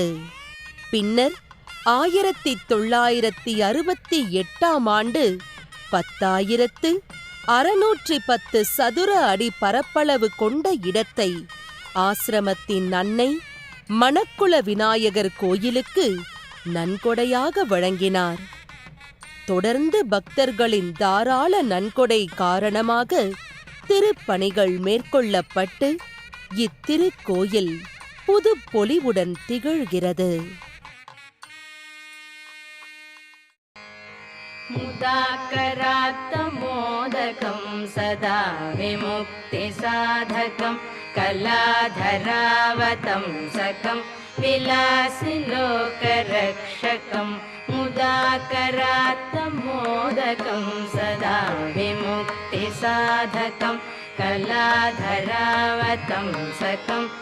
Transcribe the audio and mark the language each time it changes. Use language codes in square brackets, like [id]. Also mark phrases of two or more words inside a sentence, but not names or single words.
[ta] பின்னர் 1968ஆம் ஆண்டு 10,610 சதுர அடி பரப்பளவு கொண்ட இடத்தை ஆசிரமத்தின் அன்னை மணக்குள விநாயகர் கோயிலுக்கு நன்கொடையாக வழங்கினார். தொடர்ந்து பக்தர்களின் தாராள நன்கொடை காரணமாக திருப்பணிகள் மேற்கொள்ளப்பட்டு இத்திருக்கோயில் புது பொலிவுடன் திகழ்கிறது. [sa] मुदाकरात्तमोदकं सदा विमुक्तिसाधकं कलाधरावतंसकं विलासिलोकरक्षकं मुदाकरात्तमोदकं सदा विमुक्तिसाधकं कलाधरावतंसकं